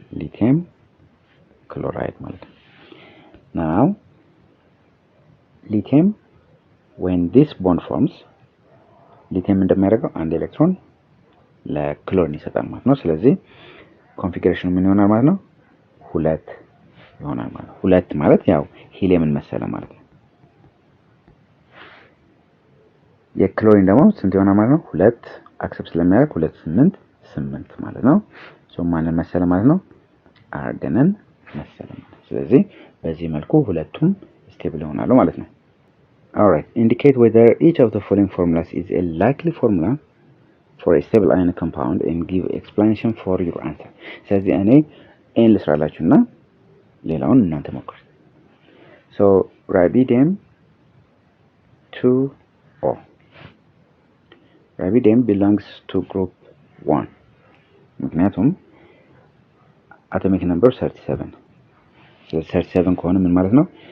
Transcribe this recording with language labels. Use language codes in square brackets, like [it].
[am] ሊቲየም ክሎራይድ ማለት ነው። [en] now lithium when this bond forms [am] ሊቲየም እንደሚያደርገው አንድ ኤሌክትሮን ለክሎሪን ይሰጣል ማለት ነው። ስለዚህ ኮንፊግሬሽኑ ምን ይሆናል ማለት ነው? 2 ይሆናል ማለት ነው። 2 ማለት ያው ሂሊየምን መሰለ ማለት ነው። የክሎሪን ደግሞ ስንት ይሆናል ማለት ነው? 2 አክሰፕት ስለሚያደርግ 2 8 8 ማለት ነው። ሶ ማንን መሰለ ማለት ነው? አርገንን መሰለ ማለት ነው። ስለዚህ በዚህ መልኩ ሁለቱም ስቴብል ይሆናሉ ማለት ነው። [en] Alright, indicate whether each of the following formulas is a likely formula for a stable ionic compound and give explanation for your answer. [am] ስለዚህ እኔ ኤን ልስራላችሁና ሌላውን እናንተ ሞክሩ። [en] So rubidium 2O. rubidium belongs to group 1 [am] ምክንያቱም [en] atomic number 37 [am] ስለዚህ 37 ከሆነ ምን ማለት ነው?